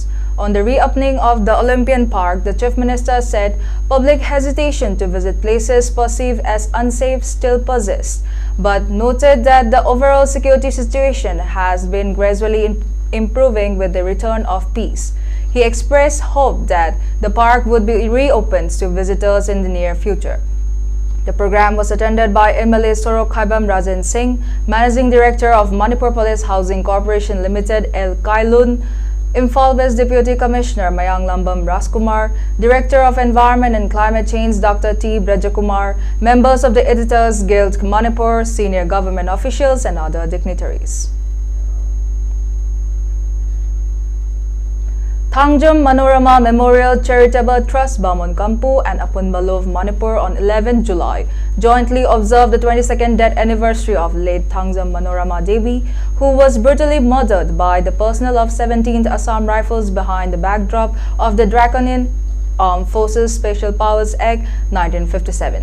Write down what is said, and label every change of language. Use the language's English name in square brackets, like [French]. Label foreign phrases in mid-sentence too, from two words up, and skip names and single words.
[English] On the reopening of the Olympian Park, the Chief Minister said public hesitation to visit places perceived as unsafe still persists, but noted that the overall security situation has been gradually improving with the return of peace. He expressed hope that the park would be reopened to visitors in the near future. The program was attended by MLA Sorok Khaibam Rajan Singh, Managing Director of Manipur Police Housing Corporation Limited El Kailun, Imphal West Deputy Commissioner Mayang Lambam Raskumar, Director of Environment and Climate Change Dr. T. Brajakumar, members of the Editors Guild Manipur, senior government officials and other dignitaries. Thangjam Manorama Memorial Charitable Trust Bamon Kampu and Apunbalov Manipur on 11 July jointly observed the 22nd death anniversary of late Thangjam Manorama Devi, who was brutally murdered by the personnel of 17th Assam Rifles behind the backdrop of the Draconian Armed Forces Special Powers Act 1957.